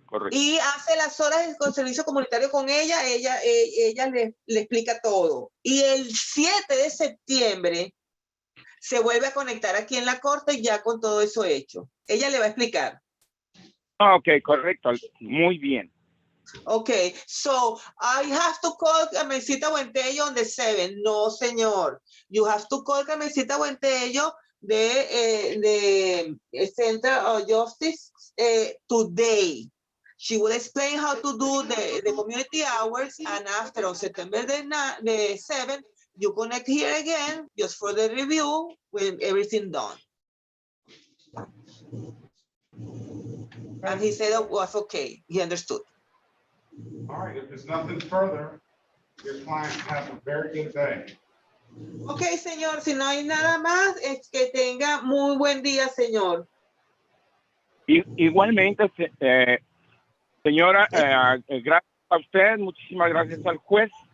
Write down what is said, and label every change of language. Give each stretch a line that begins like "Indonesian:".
Spanish: Y hace las horas con servicio comunitario con ella le explica todo. Y el 7 de septiembre se vuelve a conectar aquí en la corte ya con todo eso hecho. Ella le va a explicar. Ok, correcto. Muy bien.
English: Okay, so I have to call Carmencita Buentello on the 7th.
Spanish: No, señor.
English: You have to call Carmencita Buentello de Center of Justice today. She will explain how to do the community hours, and after on September the 7th, you connect here again just for the review when everything done. And he said it was okay. He understood. All right, if there's nothing further, your client has a very good day.
Spanish: Ok, señor, si no hay nada más, es que tenga muy buen día, señor. Igualmente, señora, gracias a usted, muchísimas gracias al juez.